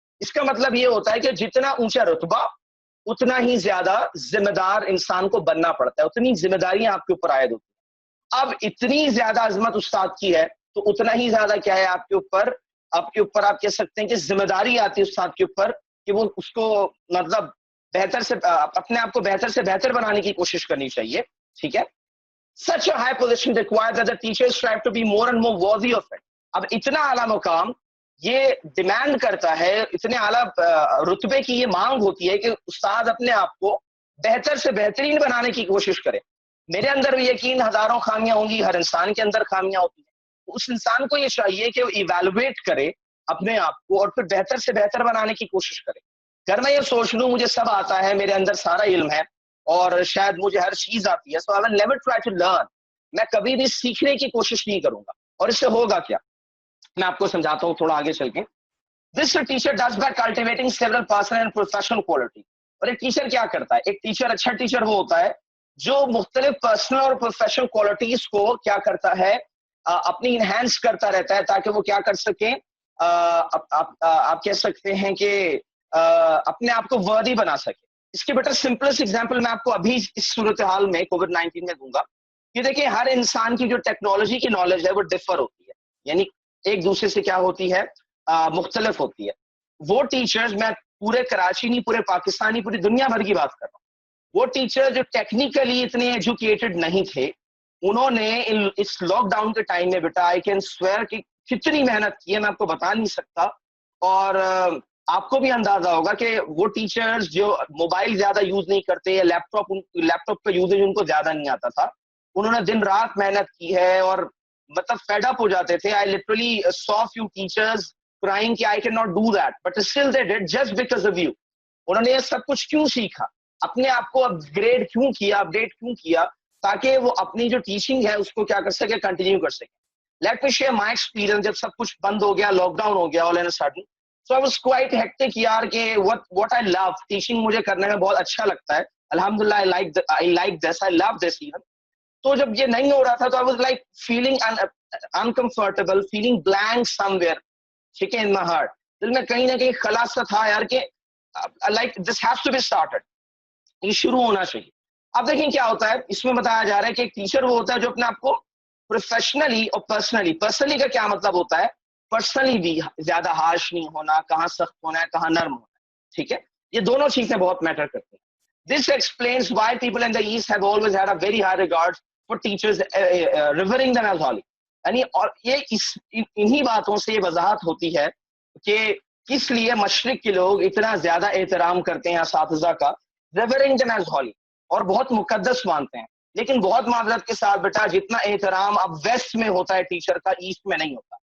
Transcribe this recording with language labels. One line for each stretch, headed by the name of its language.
Urdu: اس کا مطلب یہ ہوتا ہے کہ جتنا اونچا رتبہ اتنا ہی زیادہ ذمہ دار انسان کو بننا پڑتا ہے, اتنی ذمہ داریاں آپ کے اوپر عائد ہوتی ہیں. اب اتنی زیادہ عظمت استاد کی ہے تو اتنا ہی زیادہ کیا ہے آپ کے اوپر آپ کہہ سکتے ہیں کہ ذمہ داری آتی ہے استاد کے اوپر کہ وہ اس کو مطلب بہتر سے اپنے آپ کو بہتر سے بہتر بنانے کی کوشش کرنی چاہیے.
English: ٹھیک ہے, such a high position requires that the teachers strive to be more and more worthy of it.
Urdu: اب اتنا اعلیٰ مقام یہ ڈیمانڈ کرتا ہے, اتنے اعلیٰ رتبے کی یہ مانگ ہوتی ہے کہ استاد اپنے آپ کو بہتر سے بہترین بنانے کی کوشش کرے. میرے اندر بھی یقین ہزاروں خامیاں ہوں گی, ہر انسان کے اندر خامیاں ہوتی ہیں. اس انسان کو یہ چاہیے کہ وہ ایویلویٹ کرے اپنے آپ کو اور پھر بہتر سے بہتر بنانے کی کوشش کرے. اگر میں یہ سوچ لوں مجھے سب آتا ہے, میرے اندر سارا علم ہے اور شاید مجھے ہر چیز آتی ہے,
English: so I will never try to learn.
Urdu: میں کبھی بھی سیکھنے کی کوشش نہیں کروں گا. اور اس سے ہوگا کیا, میں آپ کو سمجھاتا ہوں تھوڑا آگے چل کے.
English: This a teacher does by cultivating several personal and professional quality.
Urdu: اور ایک ٹیچر کیا کرتا ہے, ایک ٹیچر, اچھا ٹیچر وہ ہوتا ہے جو مختلف پرسنل اور پروفیشنل کوالٹیز کو کیا کرتا ہے, اپنی انہینس کرتا رہتا ہے تاکہ وہ کیا کر سکیں, آپ کہہ سکتے ہیں کہ اپنے آپ کو وردی بنا سکے. اس کے بیٹر سمپلسٹ ایگزامپل میں آپ کو ابھی اس صورتحال میں کووڈ-19 میں دوں گا کہ دیکھیں ہر انسان کی جو ٹیکنالوجی کی نالج ہے وہ ڈفر ہوتی ہے, یعنی ایک دوسرے سے کیا ہوتی ہے, مختلف ہوتی ہے. وہ ٹیچرز, میں پورے کراچی نہیں, پورے پاکستانی, پوری دنیا بھر کی بات کر رہا ہوں, وہ ٹیچر جو ٹیکنیکلی اتنے ایجوکیٹڈ نہیں تھے, انہوں نے اس لاک ڈاؤن کے ٹائم میں بیٹا
English: I can swear
Urdu: کہ کتنی محنت کی ہے میں آپ کو بتا نہیں سکتا. اور آپ کو بھی اندازہ ہوگا کہ وہ ٹیچرز جو موبائل زیادہ یوز نہیں کرتے یا لیپ ٹاپ کا یوزیج ان کو زیادہ نہیں آتا تھا, انہوں نے دن رات محنت کی ہے اور مطلب فیڈ اپ ہو جاتے تھے.
English: I literally saw few teachers crying کہ I cannot do that, but still they did just because of you.
Urdu: انہوں نے یہ سب کچھ کیوں سیکھا, اپنے آپ کو اپ گریڈ کیوں کیا, اپڈیٹ کیوں کیا, تاکہ وہ اپنی جو ٹیچنگ ہے اس کو کیا کر سکے, کنٹینیو کر سکے.
English: Let me share my experience.
Urdu: جب سب کچھ بند ہو گیا,
English: lockdown ہو گیا all and sudden, so I was quite hectic یار کہ what I love,
Urdu: ٹیچنگ مجھے کرنے میں بہت اچھا لگتا ہے,
English: الحمدللہ I like this, I love this even.
Urdu: تو جب یہ نہیں ہو رہا تھا تو
English: I was like feeling uncomfortable, feeling blank somewhere, ٹھیک ہے, in my heart.
Urdu: دل میں کہیں نہ کہیں خلا سا تھا یار کہ
English: like this has to be started,
Urdu: یہ شروع ہونا چاہیے. اب دیکھیں کیا ہوتا ہے, اس میں بتایا جا رہا ہے کہ ایک ٹیچر وہ ہوتا ہے جو اپنے آپ کو پروفیشنلی اور پرسنلی کا کیا مطلب ہوتا ہے, پرسنلی بھی زیادہ ہارش نہیں ہونا, کہاں سخت ہونا ہے کہاں نرم ہونا ہے. ٹھیک ہے, یہ دونوں چیزیں بہت میٹر کرتی ہیں.
English: This explains why people in the East have always had a very high regard for teachers, revering them as holy.
Urdu: یعنی اور یہ انہی باتوں سے یہ وضاحت ہوتی ہے کہ کس لیے مشرق کے لوگ اتنا زیادہ احترام کرتے ہیں اساتذہ کا,
English: revering them as holy,
Urdu: اور بہت مقدس مانتے ہیں. لیکن بہت معذرت کے ساتھ بیٹا جتنا احترام اب ویسٹ میں ہوتا ہے ٹیچر کا, ایسٹ میں نہیں ہوتا.